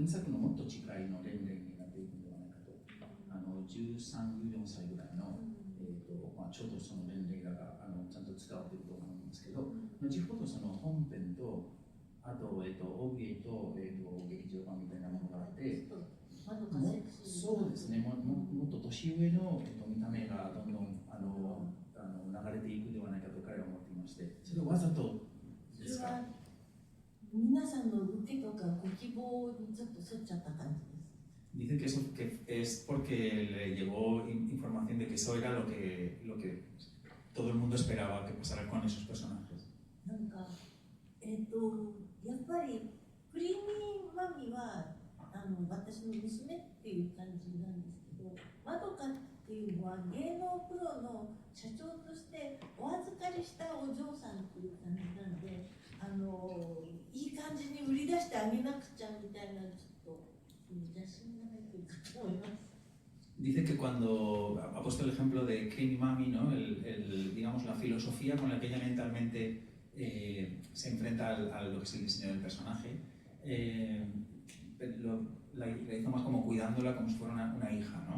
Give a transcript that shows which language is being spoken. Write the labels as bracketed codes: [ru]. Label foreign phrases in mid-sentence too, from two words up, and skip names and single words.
[ja] 作のもっと近いの年齢になっていくのではないかと、13、14歳ぐらいの、ちょうどその年齢がちゃんと伝わっていると思うんですけど、後ほどその本編とあと、OVA と、劇場版みたいなものがあって、そうですね、もっと年上の、見た目がどんどん流れていくではないかと彼は思っていまして、それはわざとですか？皆さんの受けとかご希望にちょっと沿っちゃった感じです。 [es] Dice que eso que es porque le llegó información de que eso era lo que todo el mundo esperaba que pasara con esos personajes. [ja] なんかやっぱりクリーミーマミは私の娘っていう感じなんですけど、まどかっていうのは芸能プロの社長としてお預かりしたお嬢さんっていう感じなんで、いい感じに売り出してあげなくちゃみたいなちょっと邪心が入ってるかと思います。 [es] Dice que cuando ha puesto el ejemplo de Creamy Mami, ¿no? Digamos la filosofía con la que ella mentalmente se enfrenta a lo que es el diseño del personaje, la hizo más como cuidándola como si fuera una hija, ¿no?